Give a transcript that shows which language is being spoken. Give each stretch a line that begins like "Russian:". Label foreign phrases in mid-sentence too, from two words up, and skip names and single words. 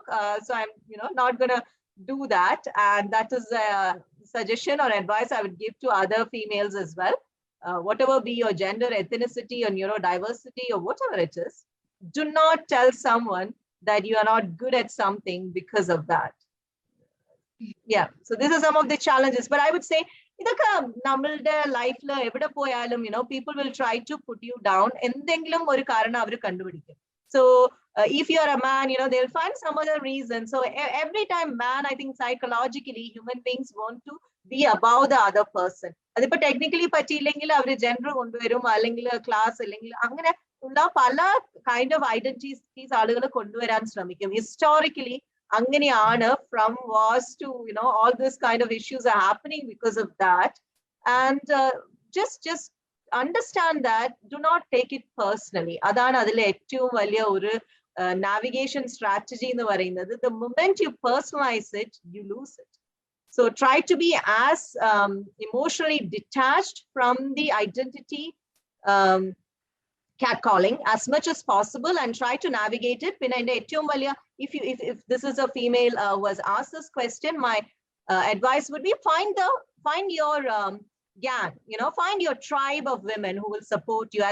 English: So I'm not gonna do that, and that is a suggestion or advice I would give to other females as well. Whatever be your gender, ethnicity, or neurodiversity, or whatever it is, do not tell someone that you are not good at something because of that. Yeah, so these are some of the challenges, but I would say
Malayalam: ഇടയ്ക്ക് നമ്മുടെ ലൈഫ് ല എവിടെ പോയാലും
English: people will try to put you down,
Malayalam: എന്തെങ്കിലും ഒരു കാരണം അവര് കണ്ടുപിടിക്കും.
English: So if you are a man, they'll find some other reason. So every time man, I think psychologically human beings want to be above the other person.
Malayalam: അതിപ്പോ ടെക്നിക്കലി പറ്റില്ലെങ്കിൽ അവര് ജെൻഡർ കൊണ്ടുവരും അല്ലെങ്കിൽ ക്ലാസ് അല്ലെങ്കിൽ അങ്ങനെ ഉള്ള പല
English: kind of identities
Malayalam: ആളുകൾ കൊണ്ടുവരാൻ ശ്രമിക്കും. ഹിസ്റ്റോറിക്കലി അങ്ങനെയാണ്,
English: from wars to all this kind of issues are happening because of that. And just understand that, do not take it personally.
Malayalam: അതാണ് അതിലെ ഏറ്റവും വലിയ ഒരു
English: navigation strategy
Malayalam: എന്ന് പറയുന്നത്.
English: The moment you personalize it, you lose it. So try to be as emotionally detached from the identity catcalling as much as possible, and try to navigate it. If this is a female who has asked this question, my advice would be find your gang, find your tribe of women who will support you.